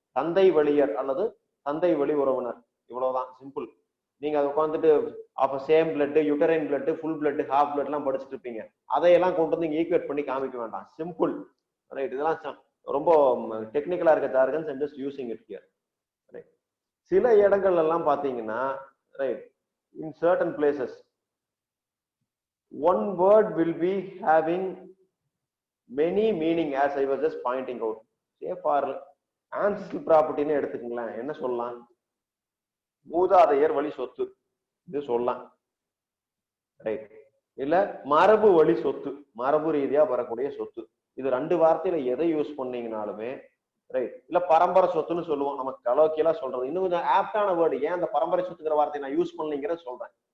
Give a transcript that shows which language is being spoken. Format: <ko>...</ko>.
<ta>தந்தை வழியர் அல்லது தந்தை வழி உறவினர், இவ்வளவுதான், சிம்பிள். நீங்க அதை உட்காந்துட்டு of same blood, யூட்டரைன் blood, full blood, half blood எல்லாம் படிச்சுட்டு இருப்பீங்க. அதையெல்லாம் கொண்டு வந்து இங்க ஈக்குவேட் பண்ணி காமிக்க வேண்டாம், சிம்பிள், ரைட்? இதெல்லாம் ரொம்ப டெக்னிக்கலா இருக்க jargons,</ta> <en>I'm just using it here,</en> <ta>right? சில இடங்கள்ல எல்லாம் பாத்தீங்கன்னா,</ta> <en>Right, in certain places one word will be having many meaning, as I was just pointing out.</en> <ta>Say for ancestral property னு எடுத்துக்கங்களேன், என்ன சொல்லலாம்? மூதாதையர் வழி சொத்து, இது சொல்லலாம், ரைட்? இல்ல மரபு வழி சொத்து, மரபு ரீதியா வரக்கூடிய சொத்து. இது ரெண்டு வார்த்தையில எதை யூஸ் பண்ணீங்கனாலுமே, ரைட்? இல்ல பரம்பரை சொத்துன்னு சொல்லுவோம், நமக்கு கலோக்கியலா சொல்றது. இன்னும் கொஞ்சம் ஆப்டான வேர்டு, ஏன் அந்த பரம்பரை சொத்துங்கிற வார்த்தையை நான் யூஸ் பண்ணலங்கிறத சொல்றேன்,</ta>